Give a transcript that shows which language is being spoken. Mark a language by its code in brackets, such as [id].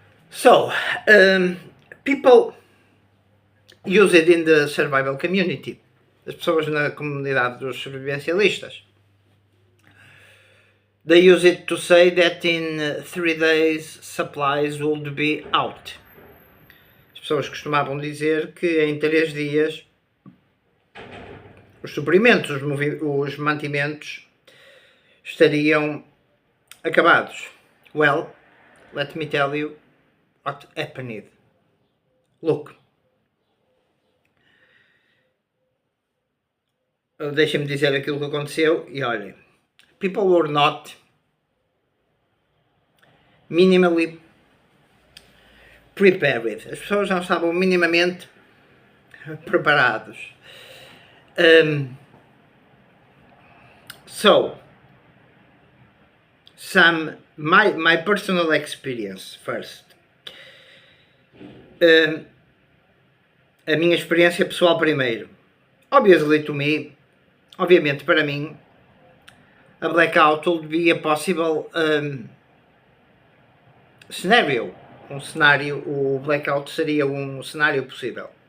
[en] So, people use it in the survival community. [pt] As pessoas na comunidade dos sobrevivencialistas. [en] They use it to say that in 3 days supplies would be out. [pt] As pessoas costumavam dizer que em 3 dias os suprimentos, os mantimentos estariam acabados. [en] Well, let me tell you what happened. Look. [pt] Deixem-me dizer aquilo que aconteceu e olhem. [en] People were not minimally prepared. [pt] As pessoas não estavam minimamente preparados. [en] So, my personal experience first. [pt] A minha experiência pessoal primeiro. Obviamente para mim, [en] a blackout would be a possible scenario. [pt] O blackout seria um cenário possível.